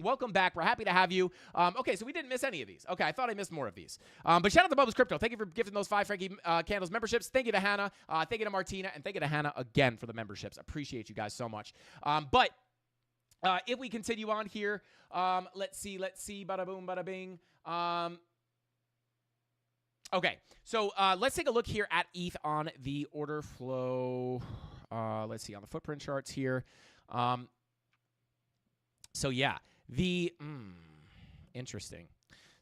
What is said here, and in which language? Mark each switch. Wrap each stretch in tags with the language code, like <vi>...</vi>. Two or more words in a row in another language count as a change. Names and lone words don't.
<en>Welcome back. We're happy to have you. Okay, so we didn't miss any of these. Okay, I thought I missed more of these. But shout out to Bubba's Crypto. Thank you for gifting those 5 Frankie Candles memberships. Thank you to Hannah. Thank you to Martina, and thank you to Hannah again for the memberships. Appreciate you guys so much. But if we continue on here, let's see, bada boom, bada bing. Okay, so let's take a look here at ETH on the order flow. Let's see on the footprint charts here. So yeah, interesting.</en>